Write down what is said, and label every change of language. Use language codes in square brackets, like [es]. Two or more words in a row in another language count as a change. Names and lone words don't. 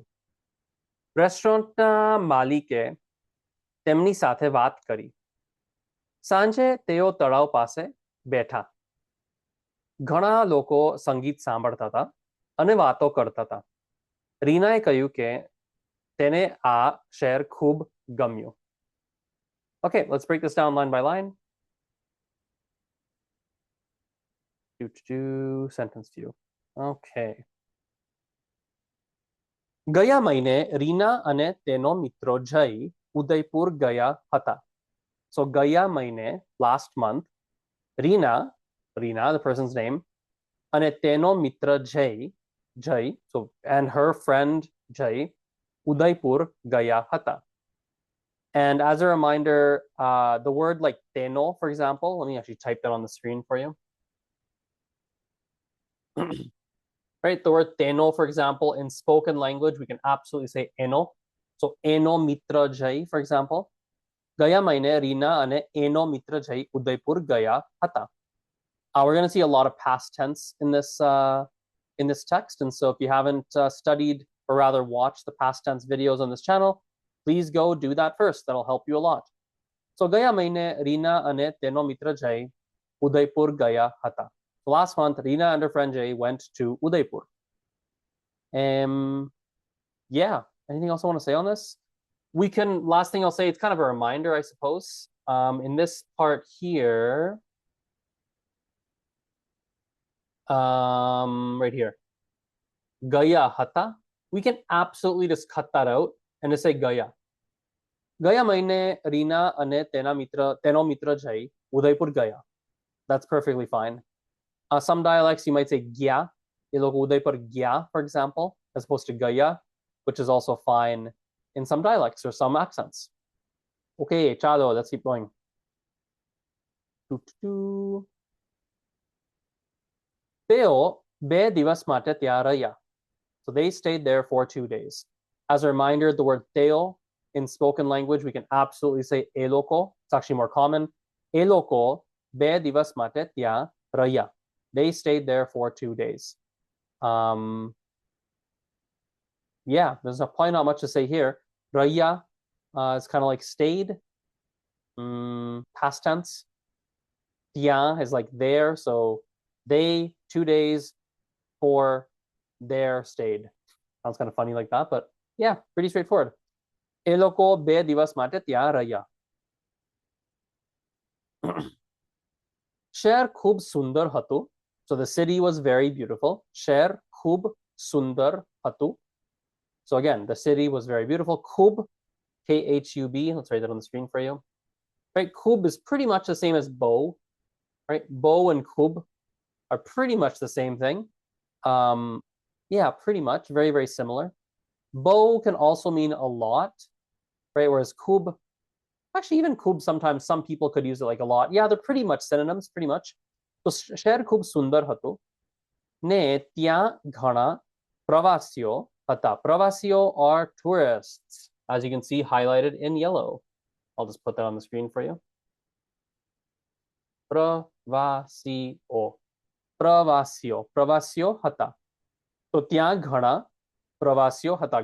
[gu] રેસ્ટોરન્ટના માલિકે તેમની સાથે વાત કરી. સાંજે તેઓ તળાવ પાસે બેઠા. ઘણા લોકો સંગીત સાંભળતા હતા અને વાતો કરતા હતા. રીનાએ કહ્યું કે તેને આ શહેર ખૂબ ગમ્યું. [en] Okay, let's break this down line by line. Sentence view. Okay. [gu] ગયા મહિને રીના અને તેનો મિત્રો જય ઉદયપુર ગયા હતા. So ગયા મહિને, [en] last month, Rina, the person's name, [gu] અને તેનો મિત્ર [en] Jay, so and her friend Jay, [gu] Udaipur ગયા હતા. [en] And as a reminder, the word like teno, for example, let me actually type that on the screen for you. Right, the word teno, for example, in spoken language, we can absolutely say eno. So [gu] એનો મિત્ર [en] Jay, for example. [gu] ગયા મહિને રીના અને એનો મિત્ર જય ઉદયપુર ગયા હતા. [en] We're going to see a lot of past tense in this text, and so if you haven't studied or rather watched the past tense videos on this channel, please go do that first. That'll help you a lot. So ગયા મહિને રીના અને તેનો મિત્ર જય ઉદયપુર ગયા હતા. So last month, Rina and her friend Jay went to Udaipur. Yeah, anything else I want to say on this? Last thing I'll say, it's kind of a reminder, I suppose. In this part here, right here, [gu] ગયા હતા, [en] we can absolutely just cut that out and just say Gaya. [gu] ગયા મહિને રીના અને તેનો મિત્ર જય ઉદયપુર ગયા. [en] That's perfectly fine. Some dialects you might say Gya, Udaipur Gya, for example, as opposed to Gaya, which is also fine in some dialects or some accents. Okay, chalo, let's keep going. [gu] Teo બે દિવસ માટે ત્યાં રહ્યા. [en] So they stayed there for 2 days. As a reminder, the word teo in spoken language, we can absolutely say eloko. It's actually more common. [gu] Eloko બે દિવસ માટે ત્યાં રહ્યા. [en] They stayed there for 2 days. Yeah, there's probably not much to say here. Raya is kind of like stayed, past tense. Tya is like there, so they 2 days for there stayed. Sounds kind of funny like that, but yeah, pretty straightforward. [gu] એ લોકો બે દિવસ માટે ત્યાં રહ્યા. શહેર ખૂબ સુંદર હતું. [en] So the city was very beautiful. [gu] શહેર ખૂબ સુંદર હતું. [en] So again, the city was very beautiful. [gu] ખૂબ, ખૂબ. [en] Let's write that on the screen for you. Right, Khub is pretty much the same as bow. Right, bow and Khub are pretty much the same thing. Yeah, pretty much, very very similar. Bow can also mean a lot, right? Whereas Khub, actually even Khub sometimes some people could use it like a lot. Yeah, they're pretty much synonyms, pretty much. [gu] So શહેર ખૂબ સુંદર હતું ને ત્યાં ઘણા પ્રવાસીઓ હતા. [en] Pravasio are tourists, as you can see highlighted in yellow. I'll just put that on the screen for you. [gu] પ્રવાસીઓ હતા. So ત્યાં ઘણા પ્રવાસીઓ હતા.